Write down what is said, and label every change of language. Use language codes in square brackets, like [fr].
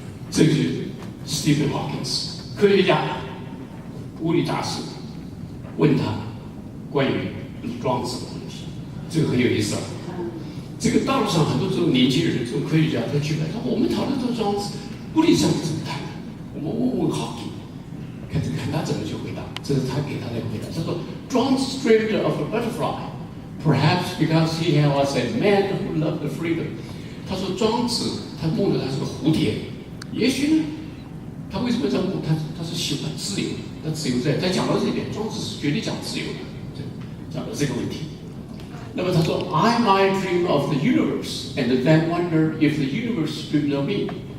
[zh] 这个是 Stephen Hawking， 科学家、物理大师，问他关于庄子的问题，这个很有意思啊。这个道路上很多这种年轻人、这种科学家，他去问他，我们讨论这个庄子，物理上怎么谈的？我们问 Hawking， 看他怎么去回答。这是他给他的回答。他说 [en] ，John's dreamed of a butterfly, perhaps because he was a man who loved freedom。 [zh] 他说庄子他梦的他是个蝴蝶，也许呢。他为什么这样梦？他是喜欢自由，他自由在。他讲到这一点，庄子是绝对讲自由的，讲到这个问题。那么他说 [en] ，I might dream of the universe and then wonder if the universe dreamed of me。